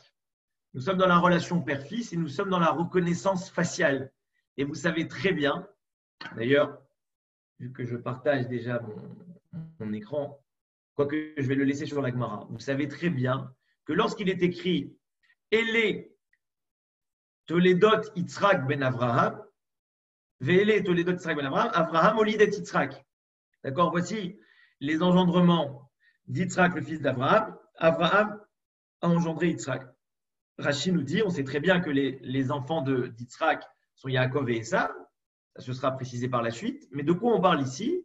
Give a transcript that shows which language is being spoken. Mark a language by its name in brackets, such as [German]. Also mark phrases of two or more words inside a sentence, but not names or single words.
[French] Nous sommes dans la relation père-fils et nous sommes dans la reconnaissance faciale. Et vous savez très bien, d'ailleurs, vu que je partage déjà mon écran, quoique je vais le laisser sur la Gemara, vous savez très bien que lorsqu'il est écrit « [Hebrew] אלה תולדות יצחק בן אברהם ואלה תולדות יצחק בן אברהם, אברהם הוליד את יצחק. [French] D'accord? Voici les engendrements d'Yitzhak, le fils d'Avraham. Avraham a engendré Yitzhak. Rashi nous dit, on sait très bien que les enfants d'Yitzhak sont Yaakov et Esav, ça se sera précisé par la suite, mais de quoi on parle ici?